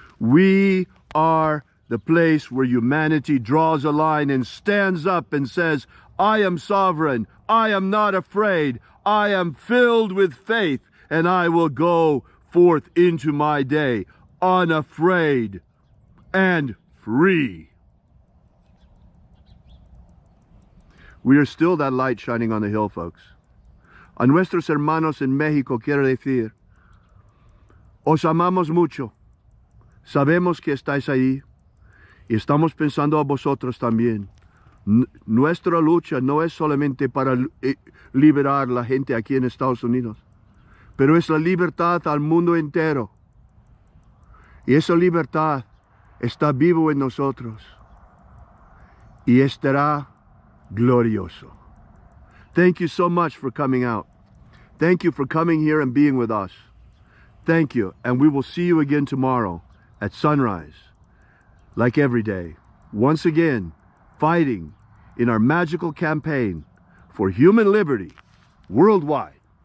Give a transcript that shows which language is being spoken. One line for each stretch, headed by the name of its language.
English: We are the place where humanity draws a line and stands up and says, I am sovereign, I am not afraid, I am filled with faith, and I will go forth into my day unafraid and free. We are still that light shining on the hill, folks.
Spanish: A nuestros hermanos en México quiero decir, os amamos mucho, sabemos que estáis ahí y estamos pensando a vosotros también. Nuestra lucha no es solamente para liberar la gente aquí en Estados Unidos, pero es la libertad al mundo entero. Y esa libertad está vivo en nosotros y estará glorioso.
English: Thank you so much for coming out. Thank you for coming here and being with us. Thank you, and we will see you again tomorrow at sunrise, like every day, once again, fighting in our magical campaign for human liberty worldwide.